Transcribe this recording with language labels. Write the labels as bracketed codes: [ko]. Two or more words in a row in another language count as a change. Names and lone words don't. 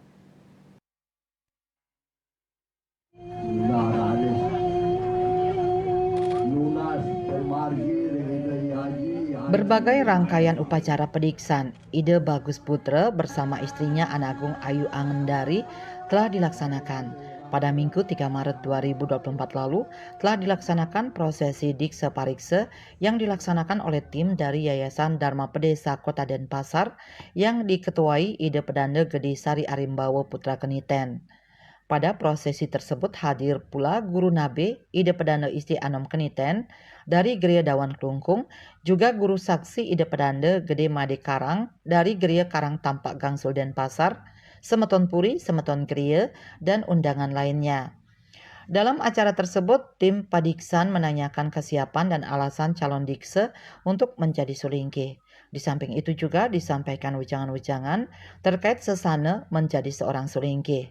[id] Berbagai rangkaian upacara pediksaan Ide Bagus Putra bersama istrinya Nak Agung Ayu Angendari telah dilaksanakan. Pada Minggu 3 Maret 2024 lalu telah dilaksanakan prosesi dikse parikse yang dilaksanakan oleh tim dari Yayasan Dharma Pedesa Kota Denpasar yang diketuai Ide Pedanda Gede Sari Arimbawo Putra Keniten. Pada prosesi tersebut hadir pula Guru Nabe Ide Pedanda Isti Anom Keniten dari Gereja Dawan Klungkung, juga Guru Saksi Ide Pedanda Gede Made Karang dari Gereja Karang Tampak Gangsul Denpasar, Semeton Puri, Semeton Gereja, dan undangan lainnya. Dalam acara tersebut, tim Padiksan menanyakan kesiapan dan alasan calon dikse untuk menjadi sulingke. Di samping itu juga disampaikan wejangan-wejangan terkait sesana menjadi seorang sulingke.